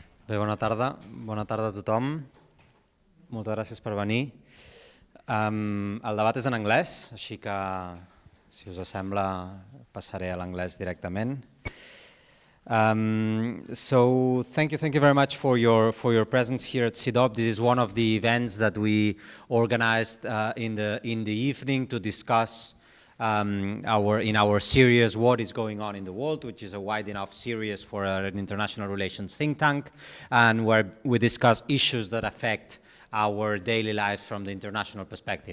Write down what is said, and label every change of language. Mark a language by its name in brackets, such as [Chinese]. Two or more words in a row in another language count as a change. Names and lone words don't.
[Catalan] Bé, bona tarda a tothom. Moltes gràcies per venir. El debat és en anglès, així que, si us sembla, passaré a l'anglès directament. [English] So thank you very much for your presence here at CIDOB. This is one of the events that we organized in the evening to discuss in our series, What is Going On in the World, which is a wide enough series for an international relations think tank, and where we discuss issues that affect our daily lives from the international perspective.